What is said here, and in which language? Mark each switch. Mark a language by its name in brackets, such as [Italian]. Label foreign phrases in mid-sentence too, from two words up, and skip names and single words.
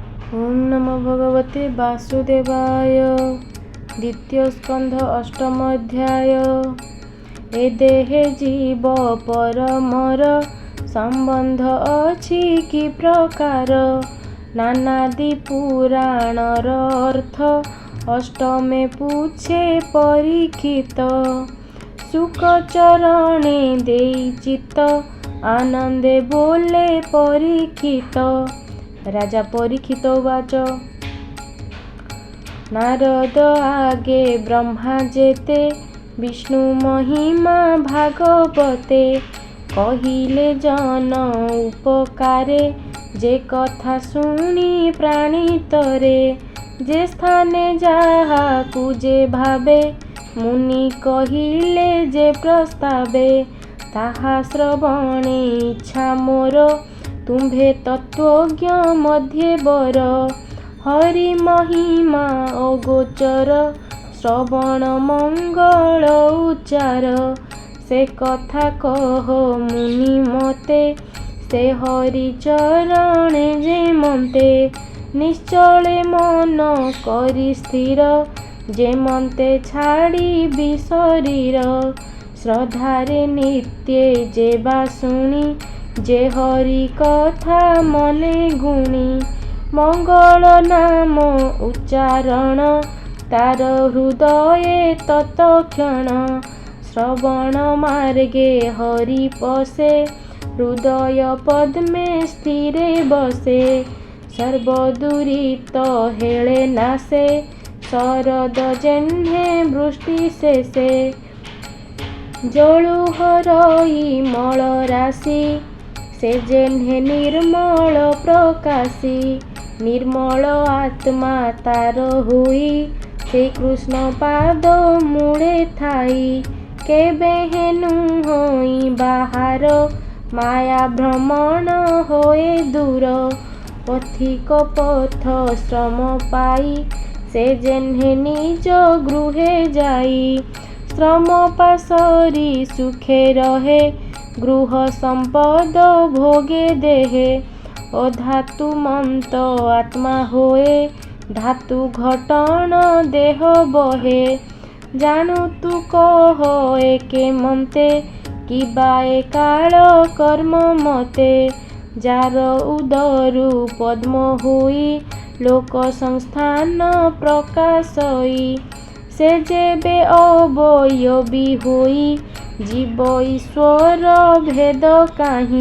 [Sanskrit] ओम नमो भगवते वासुदेवाय। द्वितीय स्कंध अष्टम अध्याय। [Odia] ଏ ଦେହେ ଜୀବ ପରମର ସମ୍ବନ୍ଧ ଅଛି କି ପ୍ରକାର। ନାନାଦି ପୁରାଣର ଅର୍ଥ ଅଷ୍ଟମେ ପୂଛେ ପରୀକ୍ଷିତ। ସୁଖ ଚରଣେ ଦେଇ ଚିତ୍ତ ଆନନ୍ଦେ ବୋଲେ ପରୀକ୍ଷିତ। [Sanskrit] राजा परीक्षित उवाच। [Odia] ନାରଦ ଆଗେ ବ୍ରହ୍ମା ଯେତେ ବିଷ୍ଣୁ ମହିମା ଭାଗବତେ। କହିଲେ ଜନ ଉପକାରେ ଯେ କଥା ଶୁଣୀ ପ୍ରାଣିତରେ। ଯେ ସ୍ଥାନେ ଯାହାକୁ ଯେ ଭାବେ ମୁନି କହିଲେ ଯେ ପ୍ରସ୍ତାବେ। ତାହା ଶ୍ରବଣେ ଇଚ୍ଛା ମୋର ତୁମ୍ଭେ ତତ୍ତ୍ୱଜ୍ଞ ମଧ୍ୟେ ବର। ହରି ମହିମା ଅଗୋଚର ଶ୍ରବଣ ମଙ୍ଗଳ ଉଚ୍ଚାର। ସେ କଥା କହ ମୁନି ମତେ ସେ ହରି ଚରଣେ ଯେ ମନ୍ତେ। ନିଶ୍ଚଳେ ମନ କରି ସ୍ଥିର ଯେ ମନ୍ତେ ଛାଡ଼ି ଶରୀର। ଶ୍ରଦ୍ଧାରେ ନିତ୍ୟେ ଯେ ବା ଶୁଣୀ ଯେ ହରି କଥା ମନେ ଗୁଣୀ। ମଙ୍ଗଳ ନାମ ଉଚ୍ଚାରଣ ତାର ହୃଦୟେ ତତ୍କ୍ଷଣ। ଶ୍ରବଣ ମାର୍ଗେ ହରି ପସେ ହୃଦୟ ପଦ୍ମେ ସ୍ଥିରେ ବସେ। ସର୍ବଦୁରିତ ହେଳେ ନାସେ ଶରଦ ଯେହ୍ନେ ବୃଷ୍ଟି ଶେଷେ। ଜଳୁ ହରଇ ମଳ ରାଶି ସେ ଯେହ୍ନେ ନିର୍ମଳ ପ୍ରକାଶୀ। ନିର୍ମଳ ଆତ୍ମା ତାର ହୁଇ ସେ କୃଷ୍ଣ ପାଦ ମୂଳେ ଥାଇ। କେବେ ହେନୁ ହୋଇ ବାହାର ମାୟା ଭ୍ରମଣ ହୋଏ ଦୂର। ପଥିକ ପଥ ଶ୍ରମ ପାଇ ସେ ଯେହ୍ନେ ନିଜ ଗୃହେ ଯାଇ। ଶ୍ରମ ପାସରି ସୁଖେ ରହେ ଗୃହ ସମ୍ପଦ ଭୋଗେ ଦେହେ। ଅଧାତୁ ମନ୍ତ ଆତ୍ମା ହୋଏ ଧାତୁ ଘଟନ ଦେହ ବହେ। ଜାନୁ ତୁ କହ ଏକେ ମନ୍ତେ କି ବାଏ କାଳ କର୍ମ ମତେ। ଯାର ଉଦରୁ ପଦ୍ମ ହୋଇ ଲୋକ ସଂସ୍ଥାନ ପ୍ରକାଶଇ। ସେ ଯେବେ ଅବୟବୀ ହୋଇ ଜୀବ ଈଶ୍ୱର ଭେଦ କାହି।